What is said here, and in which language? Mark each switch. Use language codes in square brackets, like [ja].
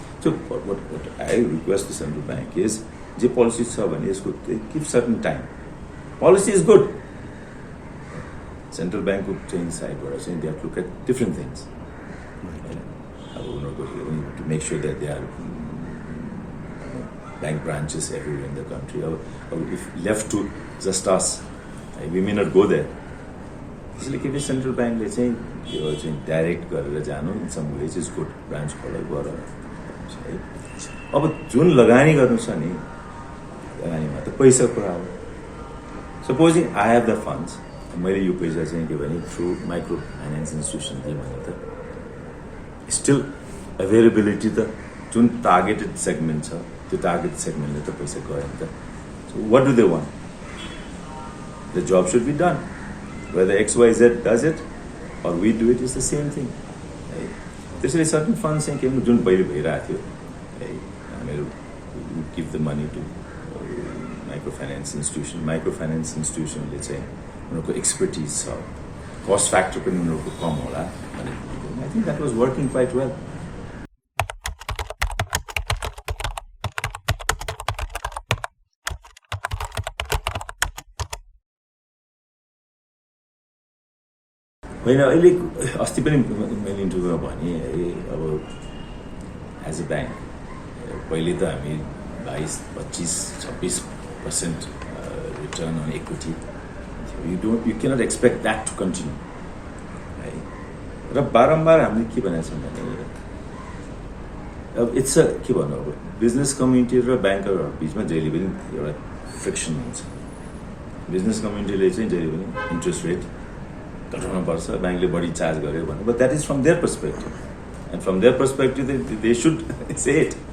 [en] So what I request the central bank is [ne] जे policy छ भने यसको [en] Give certain time. Policy is good. [ne] Central ब्याङ्कको चाहिँ साइडबाट चाहिँ [en] They look at different things. [ne] अब उनीहरूको [en] To make sure that they are bank branches everywhere in the country. If left to just us, we may not go there. [ne] त्यसैले के central ब्याङ्कले चाहिँ यो चाहिँ डाइरेक्ट गरेर जानु [en] In some ways is good. [ne] Branch खोला गर है. अब जुन लगानी गर्नु छ नि लगानीमा त पैसा कुरा हो. [en] supposing I have the funds, [ne] मैले यो पैसा चाहिँ के भने थ्रु माइक्रो फाइनेन्स इन्स्टिट्युसन दिएँ भने त स्टिल अभाइलेबिलिटी त जुन टार्गेटेड सेगमेन्ट छ त्यो टार्गेट सेगमेन्टले त पैसा गयो नि त. [en] So what do they want? The job should be done. Whether XYZ does it or we do it is the same thing. [ne] त्यसैले सर्टन फन्ड चाहिँ के जुन पहिले भइरहेको थियो है हामीहरू [en] Give the money to micro finance institution. [ne] Micro finance इन्स्टिट्युसनले चाहिँ उनीहरूको एक्सपर्टिज छ, कस्ट फ्याक्टर पनि उनीहरूको कम होला भने [en] I think that was working quite well. [ne] होइन अहिले अस्ति पनि मैले इन्टरभ्यूमा भने है अब एज अ ब्याङ्क पहिले त हामी 22-25-26% return on equity. [en] You cannot expect that to continue. [ne] र बारम्बार हामीले के भनेको छौँ भने अब इट्स के भन्नु अब बिजनेस कम्युनिटी र ब्याङ्करहरू बिचमा जहिले पनि एउटा फ्रिक्सन हुन्छ. बिजनेस कम्युनिटीले चाहिँ जहिले पनि इन्ट्रेस्ट रेट घटाउनु पर्छ, ब्याङ्कले बढी चार्ज गर्यो भने, [en] But that is from their perspective and from their perspective they should say it.